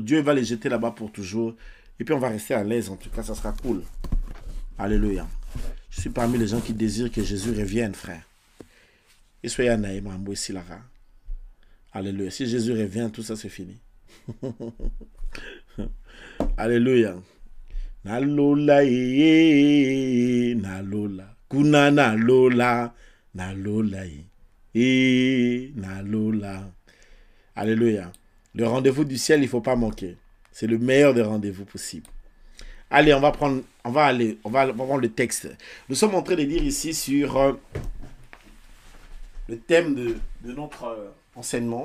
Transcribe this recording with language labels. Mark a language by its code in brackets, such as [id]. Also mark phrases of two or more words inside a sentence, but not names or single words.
[fr] Dieu va les jeter là-bas pour toujours. Et puis on va rester à l'aise, en tout cas, ça sera cool. Alléluia. Je suis parmi les gens qui désirent que Jésus revienne, frère. Et soyez naïma, ici là. Alléluia. Si Jésus revient, tout ça c'est fini. Alléluia. [ln] Nalola nalola. Kuna nalola. Nalola nalola. [fr] Alléluia. Le rendez-vous du ciel, il ne faut pas manquer. C'est le meilleur des rendez-vous possibles. Allez, on va prendre le texte. Nous sommes en train de dire ici sur le thème de notre enseignement.